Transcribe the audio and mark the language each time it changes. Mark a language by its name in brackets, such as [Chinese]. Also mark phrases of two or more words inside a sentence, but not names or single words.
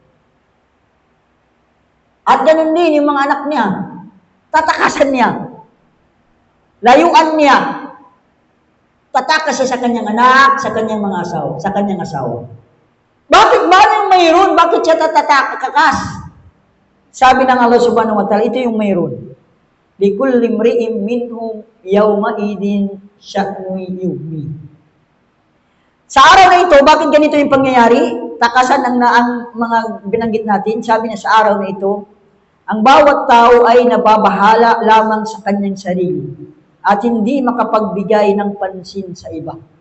[Filipino] At ganun din yung mga anak niya. Tatakasan niya. Layuan niya. Tatakas siya sa kanyang anak, sa kanyang mga asawa, sa kanyang asawa. Bakit ba yung mayroon? Bakit siya tatakakas? Sabi ng [Arabic] الله سبحانه وتعالى, [Filipino] ito yung mayroon. [Arabic] لكل امرئ منهم يومئذ شأن يغني. [Filipino] Sa araw na ito, bakit ganito yung pangyayari? Takasan ang mga binanggit natin. Sabi na sa araw na ito, ang bawat tao ay nababahala lamang sa kanyang sarili at hindi makapagbigay ng pansin sa iba.